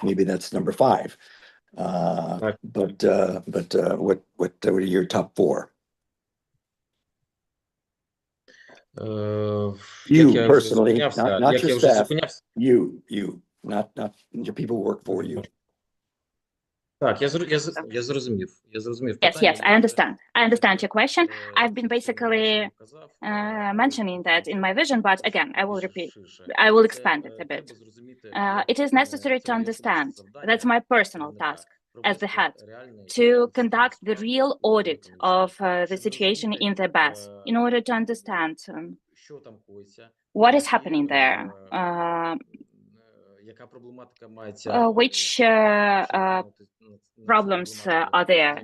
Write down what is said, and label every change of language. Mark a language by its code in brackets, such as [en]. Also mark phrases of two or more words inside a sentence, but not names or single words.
[en] Maybe that's number 5. But what are your top 4? You personally, not your staff. You, not your people who work for you. [uk] Так, я зрозумів. [en] Yes, I understand your question. I've been basically mentioning that in my vision, but again, I will expand it a bit. It is necessary to understand, that's my personal task, as the head, to conduct the real audit of the situation in the BES in order to understand what is happening there, which problems are there.